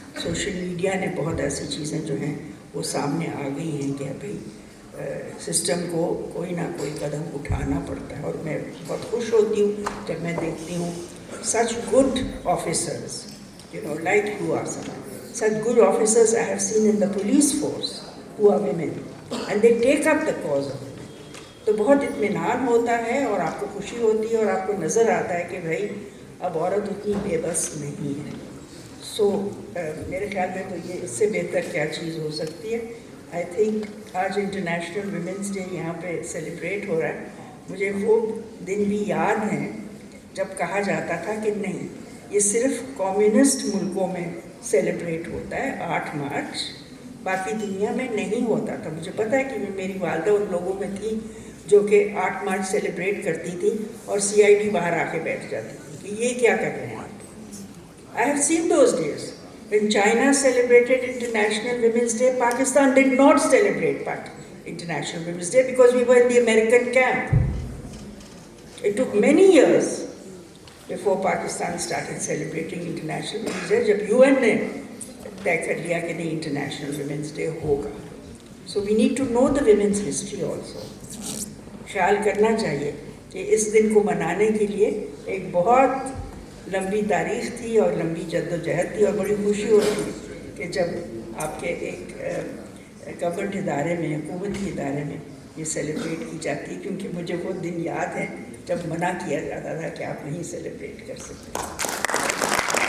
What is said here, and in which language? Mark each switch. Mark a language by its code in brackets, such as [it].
[hi] Social media ने बहुत ऐसी चीज़ें जो हैं वो सामने आ गई हैं कि भाई सिस्टम को कोई ना कोई कदम उठाना पड़ता है. और मैं बहुत खुश होती हूँ जब मैं देखती हूँ [en] such good officers, you know, like you are Saman. Such good officers I have seen in the police force who are women and they take up the cause of women. [hi] तो बहुत इत्मीनान होता है और आपको खुशी होती है और आपको नज़र आता है कि भाई अब औरत उतनी बेबस नहीं है. सो मेरे ख्याल में तो ये इससे बेहतर क्या चीज़ हो सकती है. [en] I think [hi] आज इंटरनेशनल वुमेंस डे यहाँ पे सेलिब्रेट हो रहा है. मुझे वो दिन भी याद हैं जब कहा जाता था कि नहीं, ये सिर्फ कम्युनिस्ट मुल्कों में सेलिब्रेट होता है 8 मार्च, बाकी दुनिया में नहीं होता था. मुझे पता है कि मेरी वालदा उन लोगों में थी जो कि 8 मार्च सेलिब्रेट करती थी और CID बाहर आके बैठ जाती थी कि ये क्या कर रहे हैं आप. [en] I have seen those days. When China celebrated International Women's Day, Pakistan did not celebrate International Women's Day because we were in the American camp. It took many years before Pakistan started celebrating International Women's Day, [hi] जब UN ने तय कर लिया कि नहीं International Women's Day होगा. [en] So we need to know the women's history also. [hi] ख्याल करना चाहिए कि इस दिन को मनाने के लिए एक बहुत लंबी तारीख थी और लंबी जद्दोजहद थी. और बड़ी खुशी होती कि जब आपके एक गवर्नमेंट इदारे में, हुकूमती इदारे में ये सेलिब्रेट की जाती, क्योंकि मुझे वो दिन याद है जब मना किया जाता था कि आप नहीं सेलिब्रेट कर सकते.